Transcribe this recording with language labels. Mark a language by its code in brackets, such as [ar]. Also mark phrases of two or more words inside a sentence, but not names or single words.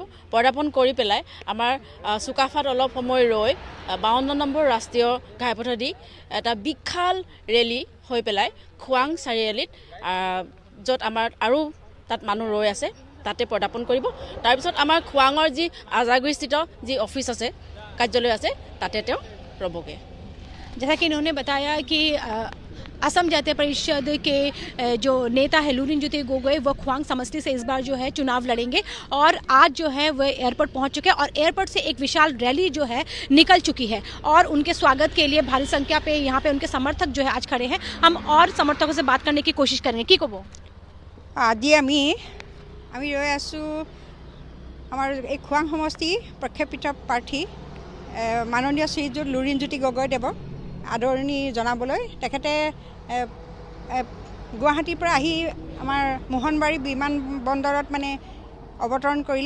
[as] পদাৰ্পণ কৰি পেলাই আমাৰ চুকাফাত অলপ সময় ৰৈ 52 নম্বৰ ৰাষ্ট্ৰীয় ঘাইপথেদি এটা বিশাল ৰেলী হৈ পেলাই খোৱাং চাৰিআলিত য'ত আমাৰ আৰু তাত মানুহ ৰৈ আছে তাতে পদাৰ্পণ কৰিব। তাৰপিছত আমাৰ খোৱাঙৰ যি আজাগুৰিস্থিত যি অফিচ আছে, কাৰ্যালয় আছে, তাতে তেওঁ ৰ'বগৈ। [hi] जैसा कि इन्होंने बताया कि असम जातीय परिषद के जो नेता है लुरिनज्योति गोगोई वो खवांग समष्टि से इस बार जो है चुनाव लड़ेंगे और आज जो है वह एयरपोर्ट पहुंच चुके हैं और एयरपोर्ट से एक विशाल रैली जो है निकल चुकी है और उनके स्वागत के लिए भारी संख्या पे यहाँ पे उनके समर्थक जो है आज खड़े हैं। हम और समर्थकों से बात करने की कोशिश करेंगे। की कब [as] আজি আমি ৰৈ আছোঁ আমাৰ এই খোৱাং সমষ্টি প্ৰক্ষেপিত প্ৰাৰ্থী মাননীয় শ্ৰীযুত লুৰিনজ্যোতি গগৈদেৱক আদৰণি জনাবলৈ। তেখেতে গুৱাহাটীৰ পৰা আহি আমাৰ মোহনবাৰী বিমানবন্দৰত মানে অৱতৰণ কৰিলে।